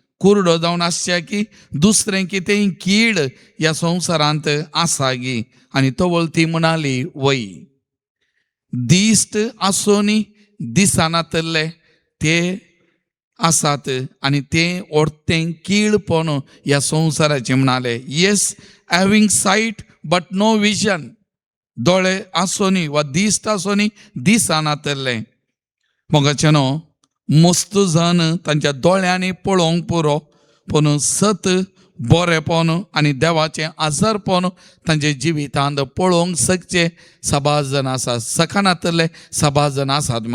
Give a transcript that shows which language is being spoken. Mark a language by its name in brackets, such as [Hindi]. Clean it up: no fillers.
[Konkani] कुरडो जावन आसच्या की दुसरें कितेंय कीड ह्या संवसारांत आसा गी? आनी तोवळ ती म्हणाली, वय. दिश्ट आसोनी दिसानातले ते आसात आनी तें ओडतें कीडपण ह्या संवसाराचें म्हणालें. [English] Yes, having sight but no vision. [Konkani] दोळे आसोनी वा दिश्ट आसोनी दिसानातले. मोगाचेनो, मस्त जण तांच्या दोळ्यांनी पळोवंक पुरो, पूण सत बरेपण आनी देवाचें आजारपण तांचे जिवितांत पळोवंक शकचे सबाज जण आसात, सखानातले सबाज जण आसात.